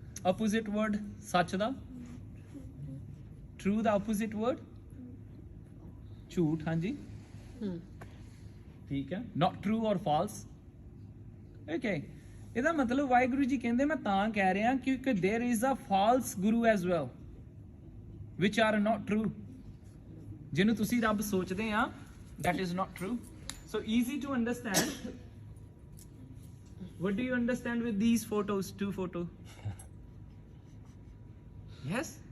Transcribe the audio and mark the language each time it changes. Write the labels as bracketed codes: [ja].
[en] opposite word ਸੱਚ ਦਾ, true ਦਾ opposite word ਝੂਠ। [pa] ਹਾਂਜੀ ਠੀਕ ਹੈ, [en] not true or false। okay, [pa] ਇਹਦਾ ਮਤਲਬ ਵਾਹਿਗੁਰੂ ਜੀ ਕਹਿੰਦੇ ਮੈਂ ਤਾਂ ਕਹਿ ਰਿਹਾ ਕਿਉਂਕਿ [en] there is a false guru as well which are not true। [pa] ਜਿਹਨੂੰ ਤੁਸੀਂ ਰੱਬ ਸੋਚਦੇ ਆ, [en] that is not true। so easy to understand। what do you understand with these photos, 2 photos? Yes?